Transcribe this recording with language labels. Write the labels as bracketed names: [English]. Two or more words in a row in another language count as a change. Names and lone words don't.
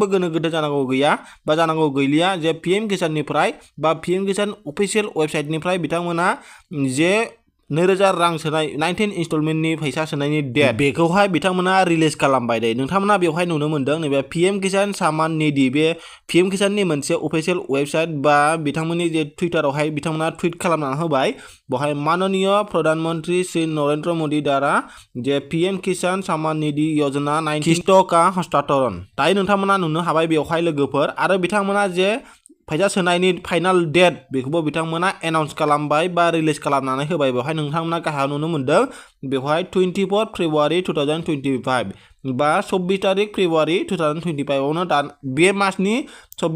[Bodo] गोनो गोथो जानांगौ गैया बा जानांगौ गैलिया जे पीएम किसाननिफ्राय बा पीएम किसान [English] official website [Bodo] बिथांमोना जे 2000 रां सोनाय 19 इनस्टलमेंटनि फैसा सोनायनि डेट बेखौहाय बिथांमोना रिलिज खालामबाय दे नोंथांमोना बेवहाय नुनो मोनदों नैबे पीएम किसान सम्मान निधि बे पीएम किसाननि मोनसे [English] official website [Bodo] बा बिथांमोननि जे टुइटारावहाय बिथांमोना टुइट खालामना होबाय बेवहाय [Hindi] माननीय प्रधानमंत्री श्री नरेंद्र मोदी द्वारा जे पीएम किसान सम्मान निधि योजना 19 किस्तों का हस्तांतरण [Bodo] दायो नोंथांमोना नुनो हाबाय बेवहाय लोगोफोर आरो बिथांमोना जे फैसा सोनायनि [English] final date [Bodo] बेखौबो बिथांमोना एनाउन्स खालामबाय बा रिलिज खालामनानै होबाय बेवहाय नोंथांमोना गाहायाव नुनो मोनदों बेवहाय 24 फेब्रुवारि 2025 बा 24 तारिख फेब्रुवारि 2025 आवनो दा बे मासनि 24